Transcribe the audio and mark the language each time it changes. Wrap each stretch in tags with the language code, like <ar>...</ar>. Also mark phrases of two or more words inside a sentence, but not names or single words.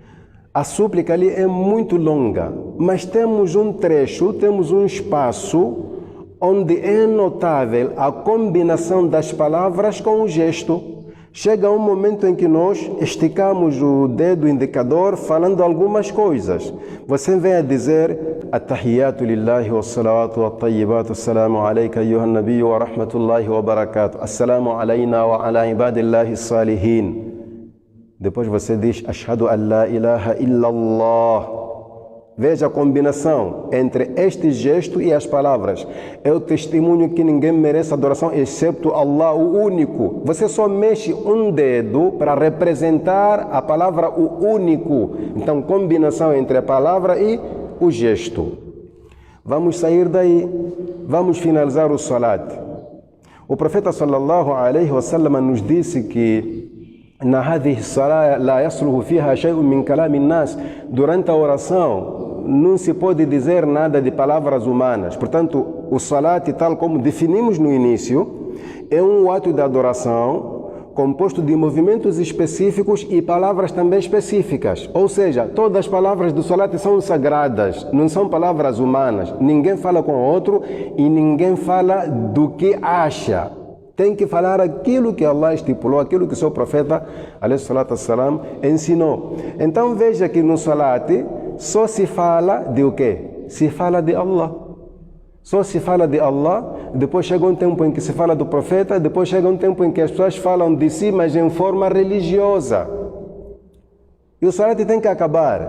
<pt>A súplica ali é muito longa, mas temos um trecho, temos um espaço onde é notável a combinação das palavras com o gesto. Chega um momento em que nós esticamos o dedo indicador falando algumas coisas. Você vem a dizer</pt> <ar>التحيات لله والصلوات والطيبات السلام عليك أيها النبي ورحمة الله وبركاته. السلام علينا وعلى عباد الله الصالحين.</ar> <pt>Depois você diz</pt> <ar>أشهد أن لا إله إلا الله.</ar> <pt>Veja a combinação entre este gesto e as palavras. Eu testemunho que ninguém merece adoração excepto Allah, o único. Você só mexe um dedo para representar a palavra o único. Então, combinação entre a palavra e o gesto. Vamos sair daí. Vamos finalizar o Salat. O profeta</pt> <ar>صلى الله عليه وسلم</ar> <pt>nos disse que</pt> <ar>إن هذه الصلاة لا يصلح فيها شيء من كلام الناس.</ar> <pt>Durante a oração não se pode dizer nada de palavras humanas. Portanto, o salat, tal como definimos no início, é um ato de adoração composto de movimentos específicos e palavras também específicas. Ou seja, todas as palavras do salat são sagradas, não são palavras humanas. Ninguém fala com o outro e ninguém fala do que acha. Tem que falar aquilo que Allah estipulou, aquilo que o seu profeta,</pt> <ar>عليه الصلاة والسلام,</ar> <pt>ensinou. Então veja que no salat só se fala de o quê? Se fala de Allah. Só se fala de Allah, depois chega um tempo em que se fala do profeta, depois chega um tempo em que as pessoas falam de si, mas em forma religiosa. E o salat tem que acabar.</pt>